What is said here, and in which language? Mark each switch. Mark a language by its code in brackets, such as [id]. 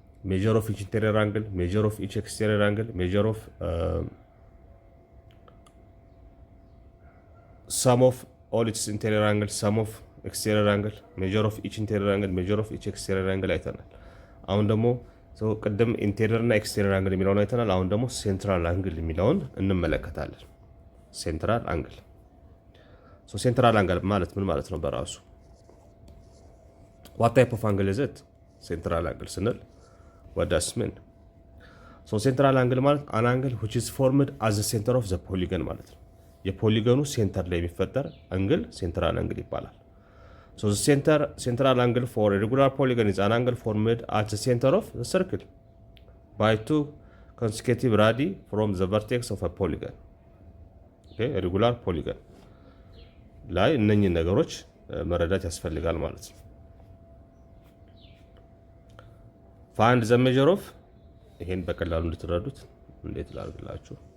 [en] ሜጀር ኦፍ ኢች ኢንቴሪየር አንግል፣ ሜጀር ኦፍ ኢች ኤክስቴሪየር አንግል፣ ሜጀር ኦፍ sum of all its interior angle, sum of exterior angle, measure of each interior angle, measure of each exterior angle [am] አይተናል። አሁን ደግሞ ቅድም ኢንቴሪየር እና ኤክስቴሪየር አንግል የሚለውን አይተናል። አሁን ደግሞ ሴንትራል አንግል የሚለውን እንመለከታለን። ሴንትራል አንግል ሴንትራል አንግል ማለት ምን ማለት ነው? በራሱ [en] what type of angle is it? ሴንትራል አንግል [am] ስንል [en] what does mean? ሴንትራል አንግል ማለት an angle which is formed as the center of the polygon [am] ማለት ነው። የፖሊጎኑ ሴንተር ላይ የሚፈጠር አንግል ሴንትራል አንግል ይባላል። [en] ሴንትራል አንግል ፎር ሬጉላር ፖሊጎን is an angle formed at the center of the circle by two consecutive radii from the vertex of a polygon. [am] ሬጉላር ፖሊጎን ላይ እነኚህ ነገሮች መረዳት ያስፈልጋል ማለት ነው። [en] find the measure of [am] ይሄን በቀላሉ እንድትረዱት እንዴት ላድርግላችሁ?